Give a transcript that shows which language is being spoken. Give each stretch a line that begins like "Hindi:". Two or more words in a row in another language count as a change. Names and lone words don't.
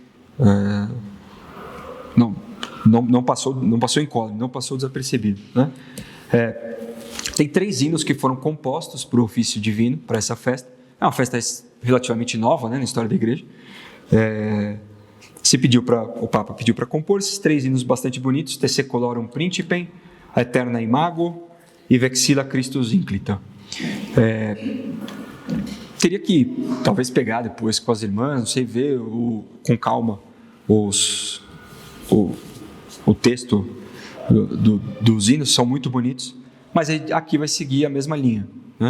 Portuguese: Não passou incólume, não passou desapercebido, né? Tem 3 hinos que foram compostos para o ofício divino, para essa festa. É uma festa relativamente nova, né, na história da igreja. O Papa pediu para compor esses 3 hinos bastante bonitos: Te Secolorum Principem, Aeterna Imago e Vexilla Christus Inclita. Teria que talvez pegar depois com as irmãs, não sei, ver com calma o texto dos hinos, são muito bonitos, mas aqui vai seguir a mesma linha, né?